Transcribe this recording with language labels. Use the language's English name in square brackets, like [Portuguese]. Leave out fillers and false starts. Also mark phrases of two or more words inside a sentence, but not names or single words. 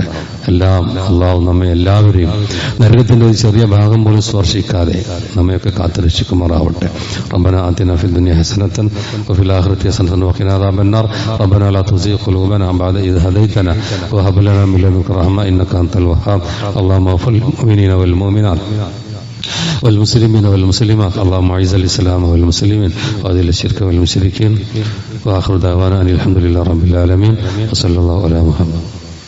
[Malayalam] എല്ലാം അള്ളാഹു നമ്മെ എല്ലാവരെയും നരകത്തിന്റെ ഒരു ചെറിയ ഭാഗം പോലും സ്പർശിക്കാതെ നമ്മയൊക്കെ കാത്തുരക്ഷിക്കുമാറാവട്ടെ. [Arabic] ربنا آتنا في الدنيا حسنة وفي الآخرة حسنة وقنا عذاب النار. ربنا لا تزغ قلوبنا بعد إذ هديتنا وهب لنا من لدنك رحمة إنك أنت الوهاب. اللهم اغفر للمؤمنين والمؤمنات والمسلمين والمسلمات. اللهم اعز الاسلام والمسلمين واذل الشرك والمشركين واخر دعوانا ان الحمد لله رب العالمين وصلى الله على محمد.